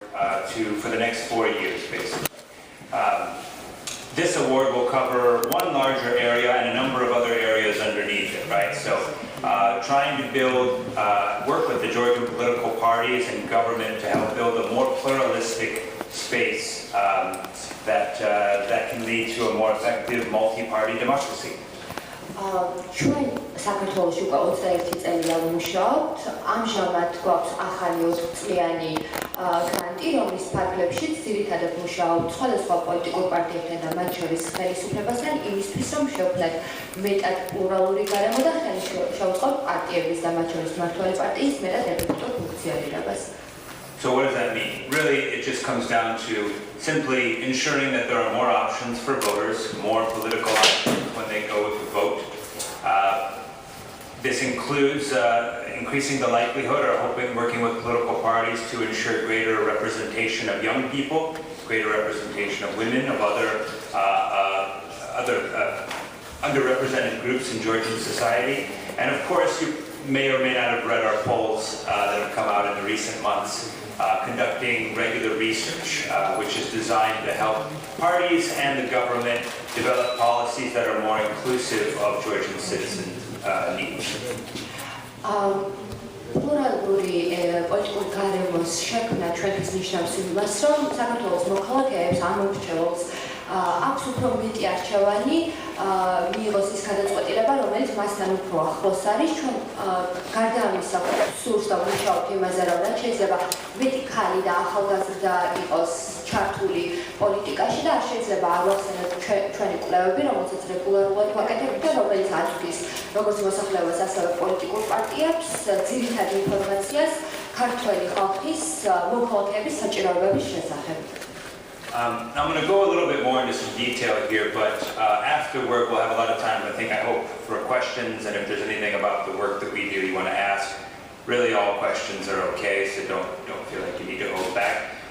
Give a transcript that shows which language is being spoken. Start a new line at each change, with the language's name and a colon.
English: for the next 4 years, basically. This award will cover one larger area and a number of other areas underneath it, right? So trying to work with the Georgian political parties and government to help build a more pluralistic space that can lead to a more effective multi-party democracy.
Georgian: ჩვენ საქართველოში უკვე 21 წელია ვმუშაობთ. ამჟამად გვაქვს ახალი 4 წლიანი გრანტი, რომლის ფარგლებშიც ძირითადად ვმუშაობთ სხვადასხვა პოლიტიკურ პარტიებთან და მათ შორის ხელისუფლებასთან იმისთვის, რომ შევქმნათ მეტად პლურალური გარემო და ხელი შევუწყოთ პარტიების და მათ შორის მმართველი პარტიის მეტად ეფექტურ ფუნქციონირებას.
English: So what does that mean? Really, it just comes down to simply ensuring that there are more options for voters, more political options when they go to vote. This includes increasing the likelihood or working with political parties to ensure greater representation of young people, greater representation of women, of other underrepresented groups in Georgian society. And of course, you may or may not have read our polls that have come out in the recent months. Conducting regular research, which is designed to help parties and the government develop policies that are more inclusive of Georgian citizens' needs.
Georgian: Pluraluri პოლიტიკურ გარემოს შექმნა ჩვენთვის ნიშნავს იმას, რომ საქართველოს მოქალაქეებს ამორჩეულს აქვს უფრო მეტი არჩევანი მიიღოს ის გადაწყვეტილება, რომელიც მასთან უფრო ახლოს არის. ჩვენ გარდა ამისა სურს და ვმუშაობთ იმაზე, რომ რაც შეიძლება მეტი ქალი და ახალგაზრდა იყოს ჩართული პოლიტიკაში და არ შეიძლება არ ვახსენოთ ჩვენი კვლევები, რომელსაც რეგულარულად ვაკეთებთ და რომელიც აწვდის როგორც მოსახლეობას, ასევე პოლიტიკურ პარტიებს ძირითად ინფორმაციას ქართველი ხალხის მოქალაქეების საჭიროებების შესახებ.
English: I'm going to go a little bit more into some detail here, but afterward we'll have a lot of time, I hope, for questions, and if there's anything about the work that we do you want to ask, really all questions are okay, so don't feel like you need to hold back.